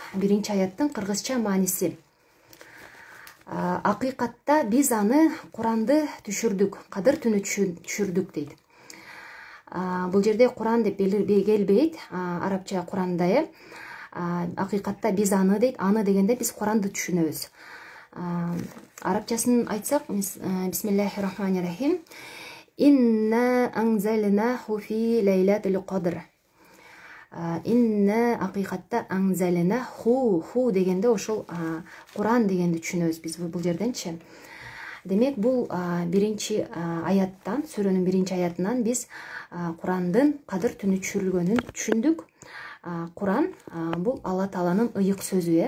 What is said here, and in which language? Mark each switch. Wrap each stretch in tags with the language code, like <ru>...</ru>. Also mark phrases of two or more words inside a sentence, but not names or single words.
<ky>Биринчи аяттын кыргызча мааниси. Акыйкатта биз аны Куранды түшүрдүк, Кадыр түнү түшүрдүк дейт. Бул жерде Куран деп келбейт, арабча Куранда. Акыйкатта биз аны дейт, аны дегенде биз Куранды түшүнөбүз. Арабчасын айтсак,</ky> <ar>بسم الله الرحمن الرحيم. إنا أنزلناه في ليلة القدر.</ar> <ky>Инна акыйкатта анзалнаху дегенде ошол Куран дегенди түшүнөбүз биз бул жерденчи. Демек, бул биринчи аяттан, сүрөнүн биринчи аятынан биз Курандын Кадыр түнү түшүрүлгөнүн түшүндүк. Куран бул Алла Тааланын ыйык сөзү.</ky>